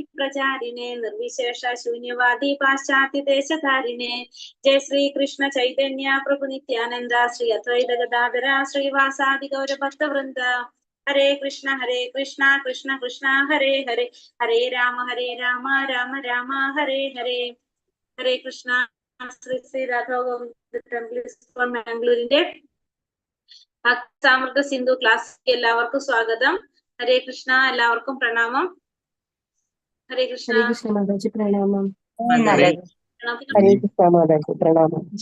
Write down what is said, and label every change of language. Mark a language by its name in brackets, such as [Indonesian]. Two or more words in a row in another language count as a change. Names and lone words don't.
[Sanskrit] प्रचारिणे निर्विशेष शून्यवादि पाश्चात्य देशतारिणे जय श्री कृष्ण चैतन्य प्रभु नित्यानन्द श्री अद्वैत गदाधर श्री वासादि गौर भक्त वृन्द हरे कृष्ण कृष्ण कृष्ण हरे हरे हरे राम राम राम हरे हरे हरे कृष्ण [Malayalam] ശ്രീ രാഘവ ടെമ്പിൾ ഫോർ മാംഗ്ലൂരിന്റെ ഭക്താമൃത സിന്ധു ക്ലാസ്സിലേക്ക് എല്ലാവർക്കും സ്വാഗതം. [Sanskrit] ഹരേ കൃഷ്ണ, [Malayalam] എല്ലാവർക്കും പ്രണാമം. [Sanskrit] ഹരേ കൃഷ്ണ. ഹരേ കൃഷ്ണ [Malayalam] മാതാജി പ്രണാമം. Hare [Sanskrit] ഹരേ കൃഷ്ണ [Malayalam] മാതാജി പ്രണാമം.